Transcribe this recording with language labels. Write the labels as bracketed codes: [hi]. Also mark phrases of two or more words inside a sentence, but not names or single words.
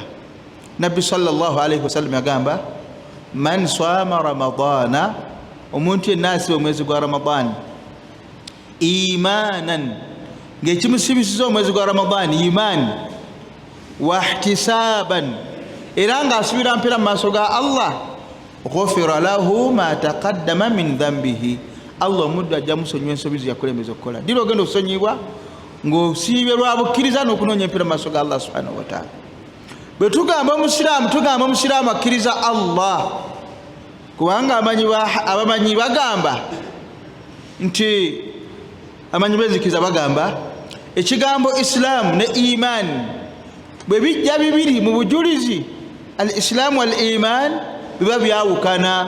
[lg] Nabbi [ar] صلى الله عليه وسلم [lg] yagamba [ar] من صام رمضان, [lg] omuntu yenna asiba omwezi gwa Ramadani imanan, ng'ekimusibisiza omwezi gwa Ramadani imaani, wahtisaban, era ng'asubira mpera mu maaso ga Allah, [ar] غفر له ما تقدم من ذنبه, [lg] Allah omuddu ajja musonyiwa ensobi ze yakulembeza okukola. Dira ogenda okusonyibwa ng'osiibye lwa bukkiriza n'okunoonya empera mu maaso ga Allah [ar] سبحانه وتعالى. [lg] Bwe tugamba omusiraamu akkiriza Allah, kubanga abamanyi bagamba nti amanyi bezikiriza bagamba ekigambo Islaamu ne iman bwe bijja bibiri mu bujulizi, [ar] الإسلام والإيمان [lg] biba byawukana.